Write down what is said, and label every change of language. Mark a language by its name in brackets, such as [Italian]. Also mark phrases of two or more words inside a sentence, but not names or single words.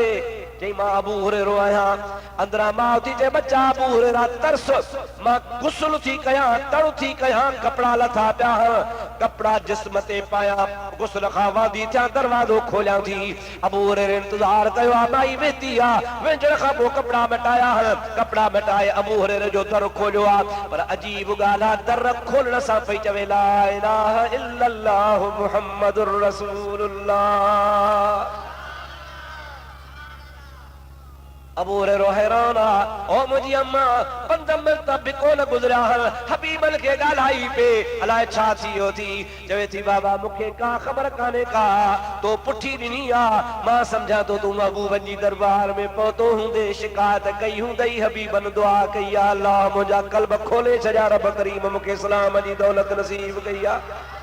[Sindhi] चई मां अबू हुरैरो आहियां। अंदरां माउ थी चए बच्चा अबू हुरैरा तरस, मां गुस्ल थी कयां, तड़ु थी कयां, कपिड़ा लथा पिया, कपिड़ा जिस्म ते पायां, गुस्ल खां वादी थियां, दरवाज़ो खोलियां थी। अबू हुरैरे इंतज़ार कयो आहे, माई वेती आहे, वेझण खां पोइ कपिड़ा मटाया, कपिड़ा मटाए अबू हुरैरे जो दर खोलियो आहे। पर अजीब ॻाल्हि आहे, दर खोलण सां पई चवे [Arabic] لا إله إلا الله محمد رسول الله. [Sindhi] अबू हुरैरो हैरान आहे, ओ मुंहिंजी अम्मा 5 मिंट बि कोन गुज़रिया, हबीबन खे ॻाल्हाई पे, अलाए छा थी वियो थी। चवे थी बाबा मूंखे का ख़बर कान्हे का, तो पुठी ॾिनी आहे, मां सम्झां थो तूं महबूबन जी दरबार में पहुतो हूंदे, शिकायत कई हूंदई, हबीबन दुआ कई आहे, अल्लाह मुंहिंजा कल्ब खोले छॾिया, रब करीम मूंखे इस्लाम जी दौलत नसीब कई आहे।